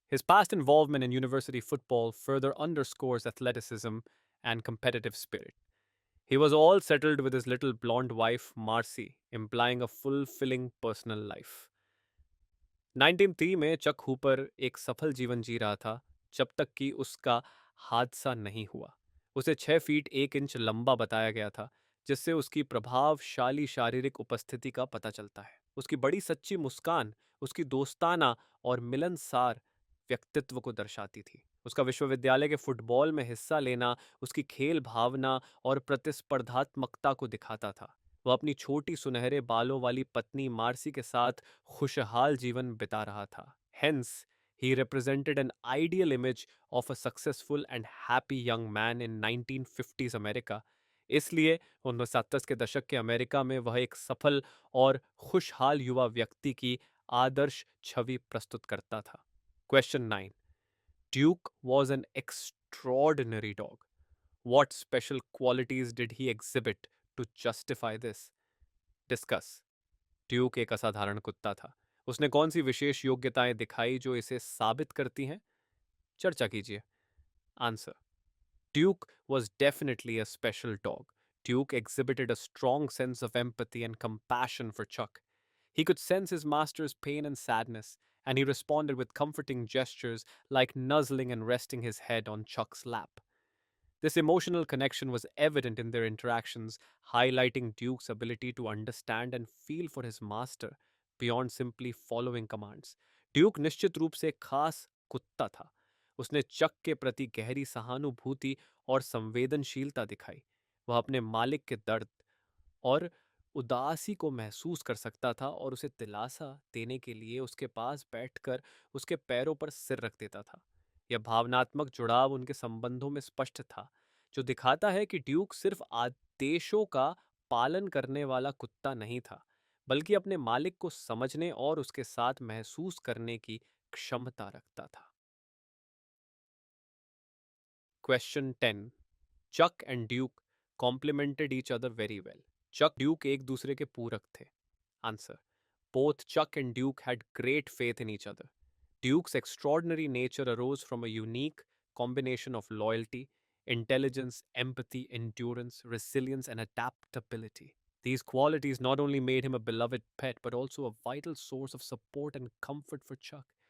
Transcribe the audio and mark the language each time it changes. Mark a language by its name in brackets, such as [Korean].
[English] His past involvement in university football further underscores athleticism and competitive spirit. He was all settled with his little blonde wife, Marcy, implying a fulfilling personal life. [Hindi] 1903 में चक Hooper एक सफल जीवन जी रहा था जब तक कि उसका हादसा नहीं हुआ। उसे 6 फीट 1 इंच लंबा बताया गया था, जिससे उसकी प्रभावशाली शारीरिक उपस्थिति का पता चलता है। उसकी बड़ी सच्ची मुस्कान उसकी दोस्ताना और मिलनसार व्यक्तित्व को दर्शाती थी। उसका विश्वविद्यालय के फुटबॉल में हिस्सा लेना उसकी खेल भावना और प्रतिस्पर्धात्मकता को दिखाता था। वह अपनी छोटी सुनहरे बालों वाली पत्नी मार्सी के साथ खुशहाल जीवन बिता रहा था। [English] Hence, he represented an ideal image of a successful and happy young man in 1950s America. [Hindi] इसलिए 1970 के दशक के अमेरिका में वह एक सफल और खुशहाल युवा व्यक्ति की आदर्श छवि प्रस्तुत करता था। [English] Question 9, Duke was an extraordinary dog. What special qualities did he exhibit to justify this? Discuss. [Hindi] Duke एक असाधारण कुत्ता था। उसने कौन सी विशेष योग्यताएं दिखाई जो इसे साबित करती हैं? चर्चा कीजिए। [English] Answer: Duke was definitely a special dog. Duke exhibited a strong sense of empathy and compassion for Chuck. He could sense his master's pain and sadness, and he responded with comforting gestures like nuzzling and resting his head on Chuck's lap. This emotional connection was evident in their interactions, highlighting Duke's ability to understand and feel for his master beyond simply following commands. [Hindi] Duke निश्चित रूप से एक खास कुत्ता था। उसने चक के प्रति गहरी सहानुभूति और संवेदनशीलता दिखाई। वह अपने मालिक के दर्द और उदासी को महसूस कर सकता था और उसे दिलासा देने के लिए उसके पास बैठकर उसके पैरों पर सिर रख देता था। यह भावनात्मक जुड़ाव उनके संबंधों में स्पष्ट था, जो दिखाता है कि ड्यूक सिर्फ आदेशों का पालन करने वाला कुत्ता नहीं था, बल्कि अपने मालिक को समझने और उसके साथ महसूस करने की क्षमता रखता था। [English] Question 10. Chuck and Duke complemented each other very well. [Hindi] Chak Duke एक दूसरे के पूरक थे? [English] Answer: both Chuck and Duke had great faith in each other. Duke's extraordinary nature arose from a unique combination of loyalty, intelligence, empathy, endurance, resilience, and adaptability. These qualities not only made him a beloved pet, but also a vital source of support and comfort for Chuck.